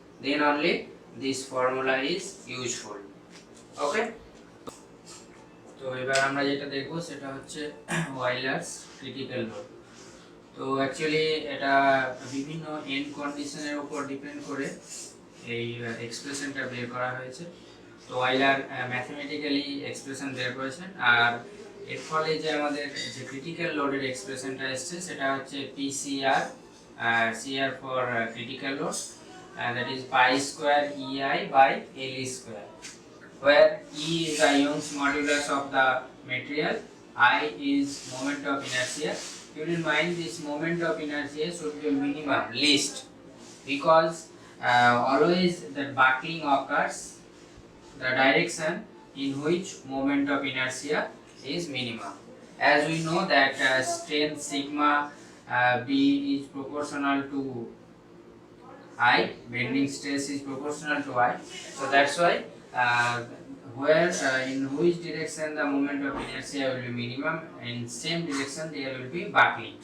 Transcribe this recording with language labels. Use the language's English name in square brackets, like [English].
[English] Then only this formula is useful. Okay. [Bangla] তো এবার আমরা যেটা দেখবো সেটা হচ্ছে অয়লারস ক্রিটিক্যাল লোড। তো অ্যাকচুয়ালি এটা বিভিন্ন এন্ড কন্ডিশনের উপর ডিপেন্ড করে এই এক্সপ্রেশনটা বের করা হয়েছে। তো অয়লার ম্যাথমেটিক্যালি এক্সপ্রেশন বের করেছেন, আর এর ফলে যে আমাদের যে ক্রিটিক্যাল লোডের এক্সপ্রেশনটা এসছে সেটা হচ্ছে PCR, CR for critical load, that is pi square EI by L square, [English] where E is the Young's modulus of the material, I is moment of inertia. Keep in mind this moment of inertia should be minimum, least, because always the buckling occurs the direction in which moment of inertia is minimum. As we know that strength sigma B is proportional to I, bending stress is proportional to I, so that's why where in which direction the moment of inertia will be minimum, in same direction there will be buckling.